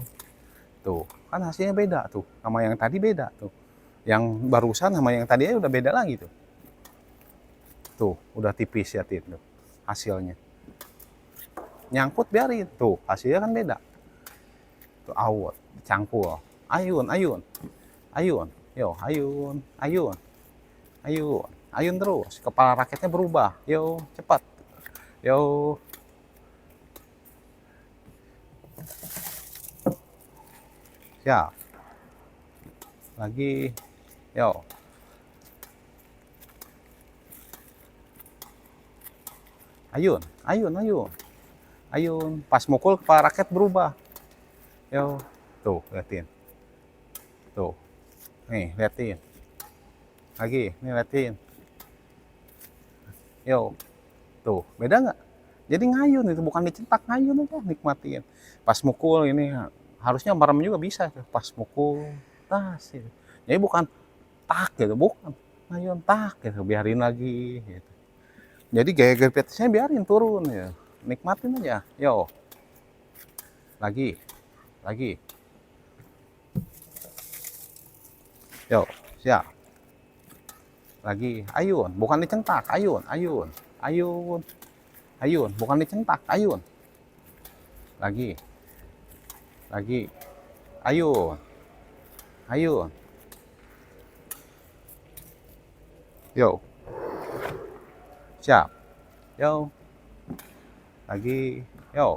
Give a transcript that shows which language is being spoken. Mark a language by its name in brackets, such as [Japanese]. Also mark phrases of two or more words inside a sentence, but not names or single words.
[Indonesian] Tuh, kan hasilnya beda tuh. Sama yang tadi beda tuh. Yang barusan sama yang tadi udah beda lagi tuh. Tuh, udah tipis ya tuh hasilnya. Nyangkut biarin tuh, hasilnya kan beda. Tuh awet, cangkul. Ayun, ayun. Ayun. Yo, ayun, ayun. Ayun. Ayun terus. Kepala raketnya berubah. Yo, cepat. Yo. Siap. Lagi. Yo. Ayun, ayun, ayun. Ayun. Pas mukul kepala raket berubah. Yo. Tuh, liatin. Tuh. Nih, liatin. Lagi, nih liatin. Yo. Tuh, beda nggak? Jadi ngayun itu, bukan dicetak, ngayun aja, nikmatin. Pas mukul ini, harusnya merem juga bisa tuh, pas mukul, tas gitu. Jadi bukan tak gitu, bukan. Ngayun tak gitu, biarin lagi gitu. Jadi gaya gepetisnya biarin turun ya. Nikmatin aja. Yo. Lagi. Lagi. Yo, siap. Lagi. Ayun, bukan dicentak, ayun, ayun. Ayun. Ayun, bukan dicentak, ayun. Lagi. Lagi. Ayun. Ayun. Yo. Siap. Yo. Lagi. Yo.